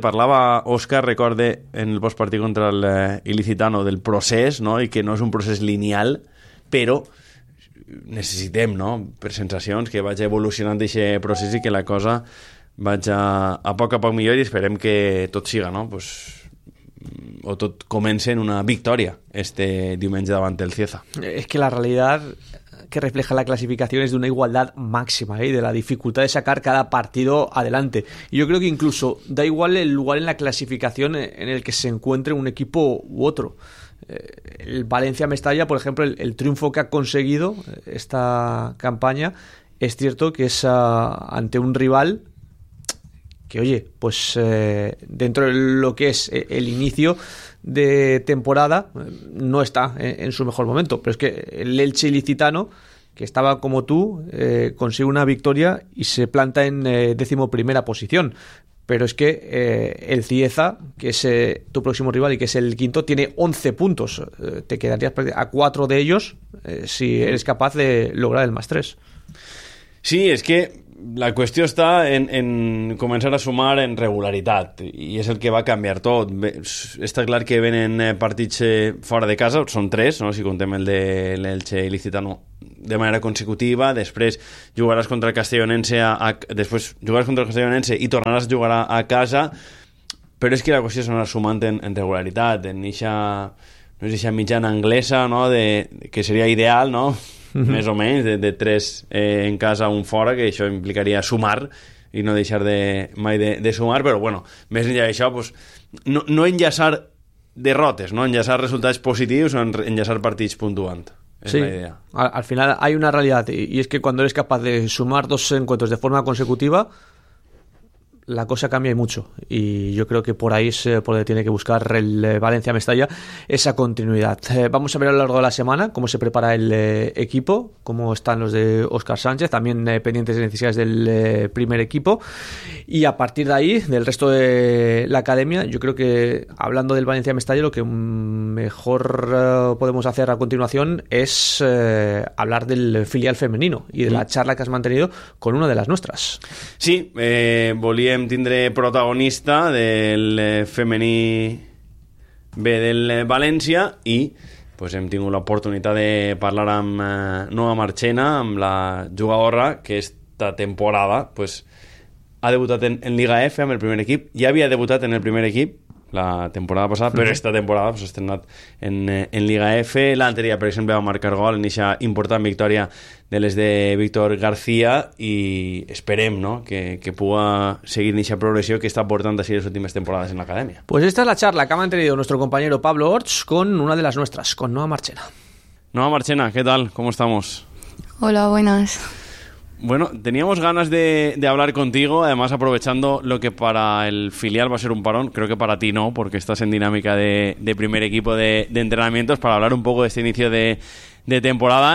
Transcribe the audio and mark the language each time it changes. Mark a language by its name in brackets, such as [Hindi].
[Catalan] Parlava Òscar, recorde, en el postpartit contra l'Ilicitano, del procés, no?, i que no és un procés lineal, però necessitem, no?, per sensacions, que vagi evolucionant aquest procés i que la cosa vaig a poc millor, i esperem que tot siga, no? Pues, o tot comence en una victòria este diumenge davant el Cieza. És que la realitat que refleja la classificació és d'una igualtat màxima, i de la dificultat [Spanish] de sacar cada partido adelante. Yo creo que incluso da igual el lugar en la clasificación en el que se encuentre un equipo u otro. El Valencia-Mestalla, por ejemplo, el triunfo que ha conseguido esta campaña, es cierto que es ante un rival que, oye, pues dentro de lo que es el inicio de temporada no está en su mejor momento. Pero es que el Elche Ilicitano, que estaba como tú, consigue una victoria y se planta en decimoprimera posición. Pero es que el Cieza, que es tu próximo rival y que es el quinto, tiene 11 puntos. Te quedarías a 4 de ellos si eres capaz de lograr el más 3. [Catalan] Sí, es que la qüestió està en començar a sumar en regularitat, i és el que va canviar tot. Bé, està clar que venen partits fora de casa, són 3, no?, si contem el de l'Elche i l'Ilicitano de manera consecutiva, després jugaràs contra el Castellonense després jugaràs contra el Castellonense i tornaràs a jugar a casa, però és que la qüestió és anar sumant en regularitat, en eixa, no és eixa mitjana anglesa, no?, que seria ideal, no?, més o menys, de 3 en casa, un fora, que això implicaria sumar i no deixar mai de sumar, però bueno, més enllà d'això, pues, no enllaçar derrotes, no enllaçar resultats positius o enllaçar partits puntuant. [Spanish] Sí, al final hay una realidad, y es que cuando eres capaz de sumar 2 encuentros de forma consecutiva, la cosa cambia y mucho, y yo creo que por ahí es por donde tiene que buscar el Valencia-Mestalla esa continuidad. Vamos a ver a lo largo de la semana cómo se prepara el equipo, cómo están los de Óscar Sánchez, también pendientes de necesidades del primer equipo, y a partir de ahí, del resto de la academia, yo creo que, hablando del Valencia-Mestalla, lo que mejor podemos hacer a continuación es hablar del filial femenino y de la charla que has mantenido con una de las nuestras. [Catalan] Sí, volía tindre protagonista del femení B del València, i pues, hem tingut l'oportunitat de parlar amb Noa Marchena, amb la jugadora que esta temporada pues, ha debutat en Liga F amb el primer equip. Ja havia debutat en el primer equip la temporada passada, però esta temporada pues, ha estrenat en Liga F. L'altre dia, per exemple, va marcar gol en eixa important victòria de les de Víctor García, i esperem, no?, que pugui seguir en eixa progressió que està portant així les últimes temporades en l'acadèmia. [Spanish] Pues esta es la charla que ha mantenido nuestro compañero Pablo Orts con una de las nuestras, con Noa Marchena. Noa Marchena, ¿qué tal? ¿Cómo estamos? Hola, buenas. Bueno, teníamos ganas de hablar contigo, además aprovechando lo que para el filial va a ser un parón, creo que para ti no, porque estás en dinámica de primer equipo de entrenamientos, para hablar un poco de este inicio de temporada.